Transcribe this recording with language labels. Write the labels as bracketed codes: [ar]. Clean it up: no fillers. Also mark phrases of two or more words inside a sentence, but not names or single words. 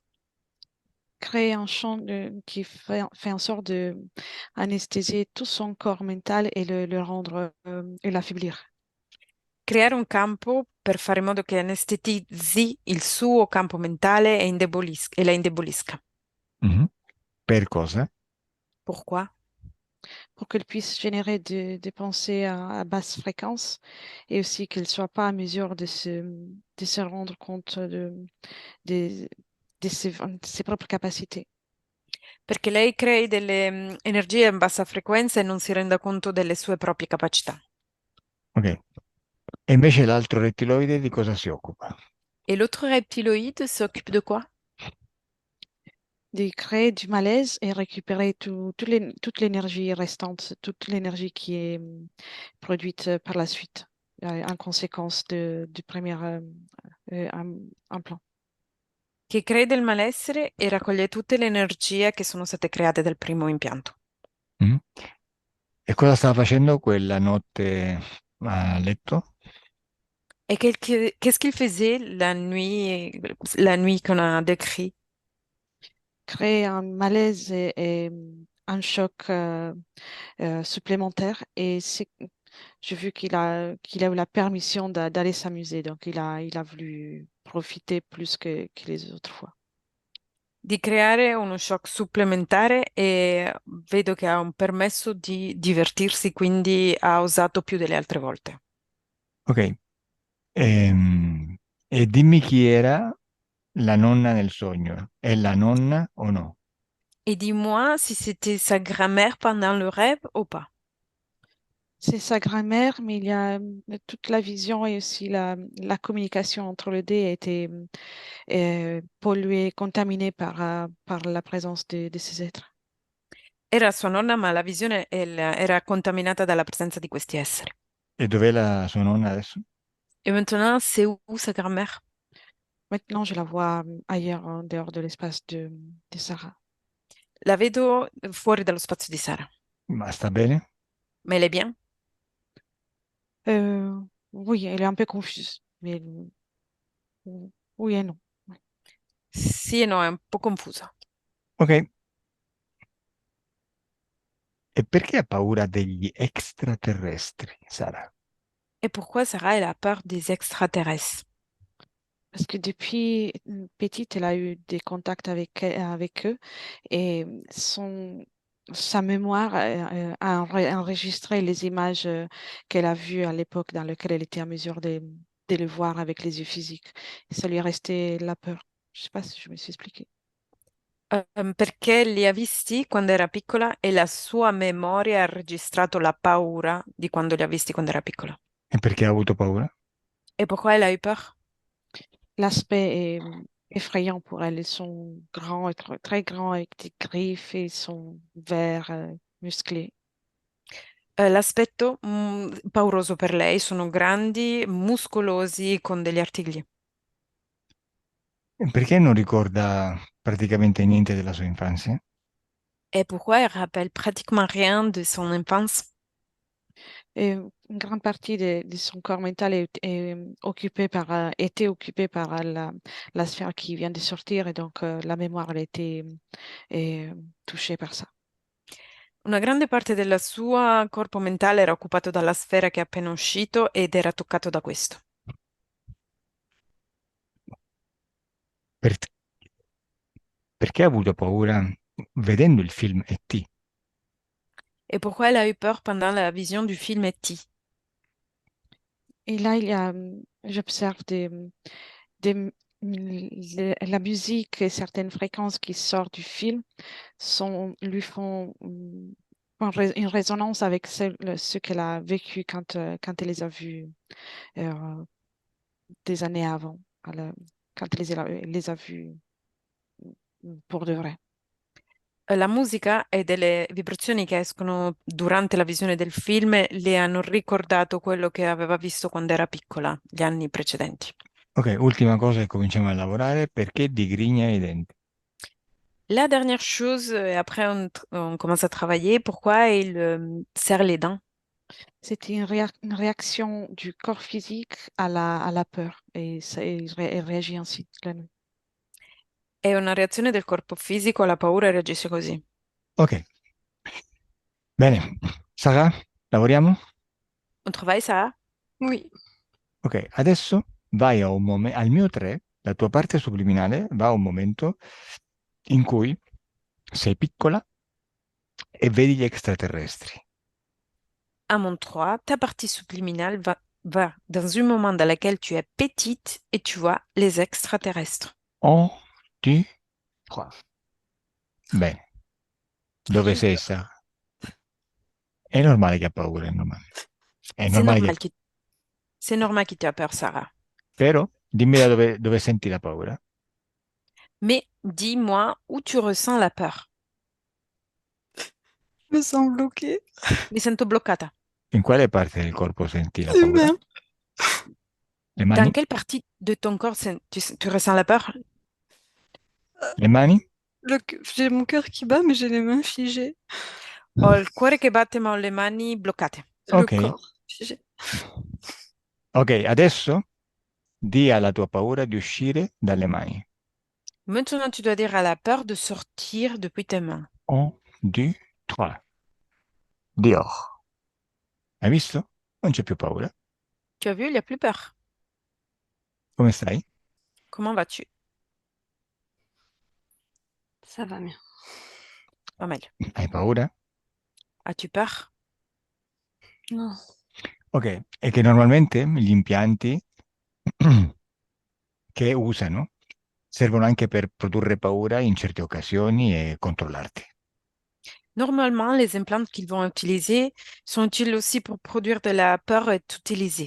[fr] Créer un champ qui fait en sorte de anesthésier tout son corps mental et le rendre et l'affaiblir. [it] Creare un campo per fare in modo che anestetizzi il suo campo mentale e la indebolisca. Mhm. Per cosa? [fr] Pourquoi? pour qu'elle puisse générer des pensées à basse fréquence et aussi qu'elle ne soit pas à mesure de se rendre compte de, de ses propres capacités. [it] Perché lei crei delle energie a bassa frequenza e non si renda conto delle sue proprie capacità. Ok. E invece l'altro rettiloide di cosa si occupa? [fr] Et l'autre reptiloïde s'occupe de quoi? De créer du malaise et récupérer toute l'énergie restante, toute l'énergie qui est produite par la suite, en conséquence du premier implant. [it] Che crei del malessere e raccoglie tutte le energie che sono state create dal primo impianto. Mm? E cosa stava facendo quella notte a letto? [fr] Et qu'est-ce qu'il faisait la nuit qu'on a décrit? Créer un malaise et un choc supplémentaire. Et j'ai vu qu'il a eu la permission d'aller s'amuser. Donc, il a voulu profiter plus que les autres fois. [it] Di creare uno shock supplementare e vedo che ha un permesso di divertirsi, quindi ha osato più delle altre volte. Ok. Ehm, E dimmi chi era la nonna nel sogno. È la nonna o no? [fr] Et dis-moi si c'était sa grand-mère pendant le rêve ou pas. C'est sa grand-mère, mais il y a toute la vision et aussi la communication entre les deux a été polluée, contaminée par la présence de ces êtres. [it] Era sua nonna, ma la visione era contaminata dalla presenza di questi esseri. E dov'è la sua nonna adesso? [fr] Et maintenant, c'est où sa grand-mère? Maintenant, je la vois ailleurs, en dehors de l'espace de Sarah. [it] La vedo fuori dallo spazio di Sara. Ma sta bene? [fr] Ma elle est bien? Euh, oui, elle est un peu confuse, mais oui et non. Ouais. [it] Sì e no, è un po' confusa. Ok. E perché ha paura degli extraterrestri, Sara? [fr] Et pourquoi Sarah, elle a peur des extraterrestres? Parce que depuis petite, elle a eu des contacts avec eux et sa mémoire a enregistré les images qu'elle a vues à l'époque dans lesquelles elle était en mesure de le voir avec les yeux physiques. Et ça lui est resté la peur. Je sais pas si je me suis expliquée. [it] Perché li ha visti quando era piccola e la sua memoria ha registrato la paura di quando li ha visti quando era piccola. E perché ha avuto paura? [fr] Et pourquoi elle a eu peur? L'aspect est effrayant pour elle. Ils sont grands, très grands avec des griffes et ils sont verts, musclés. [it] L'aspetto pauroso per lei, sono grandi, muscolosi, con degli artigli. E perché non ricorda praticamente niente della sua infanzia? [fr] Et pourquoi elle rappelle pratiquement rien de son enfance? Et une grande partie de son corps mental est occupée était occupée par la sphère qui vient de sortir et donc la mémoire elle a été touchée par ça. [it] Una grande parte del suo corpo mentale era occupato dalla sfera che è appena uscito ed era toccato da questo. Per- Perché ha avuto paura vedendo il film E.T.? [fr] Et pourquoi elle a eu peur pendant la vision du film E.T. Et là, j'observe la musique et certaines fréquences qui sortent du film lui font une résonance avec ce qu'elle a vécu quand elle les a vus euh, des années avant, quand elle les a vus pour de vrai. [it] La musica e delle vibrazioni che escono durante la visione del film le hanno ricordato quello che aveva visto quando era piccola, gli anni precedenti. Ok, ultima cosa e cominciamo a lavorare. Perché digrigna i denti? [fr] La dernière chose, et après on commence à travailler, pourquoi il serre les dents? C'était une réaction du corps physique à la peur et elle réagit ainsi la nuit. [it] È una reazione del corpo fisico alla paura e reagisce così. Ok, bene. Sara, lavoriamo? [fr] On travaille ça? Oui. [it] Ok, adesso vai a un momento, al mio 3, la tua parte subliminale va a un momento in cui sei piccola e vedi gli extraterrestri. [fr] À mon 3, ta partie subliminale va dans un moment dans lequel tu es petite et tu vois les extraterrestres. 1, 2, 3. [it] Bene, dove sei, [fr] Super. [it] Sara? È normale che ha paura, è normale. È [fr] C'est [it] normale che... [fr] normal que, c'est normal que tu aies peur, Sarah. [it] Però dimmi da dove senti la paura. [fr] Mais dis-moi où tu ressens la peur. Je me sens bloquée. [it] Mi sento bloccata. In quale parte del corpo senti la [fr] Les [it] paura? [fr] mains. [it] Le [fr] Dans [it] mani? [fr] quelle partie de ton corps tu ressens la peur? [it] Le mani? [fr] J'ai mon cœur qui bat, mais j'ai les mains figées. [it] Ho il cuore che batte ma ho le mani bloccate. [fr] Le [it] Ok. [fr] corps figé. [it] Ok, adesso di alla tua paura di uscire dalle mani. [fr] Maintenant, tu dois dire à la peur de sortir depuis tes mains. 1, 2, 3. Dehors. [it] Hai visto? Non c'è più paura. [fr] Tu as vu, il n'y a plus peur. [it] Come stai? [fr] Comment vas-tu? Ça va mieux. Pas mal. [it] Hai paura? [fr] As-tu peur? Non. [it] Ok, è che normalmente gli impianti che usano servono anche per produrre paura in certe occasioni e controllarti. [fr] Normalement, les implants qu'ils vont utiliser sont utiles aussi pour produire de la peur et t'utiliser.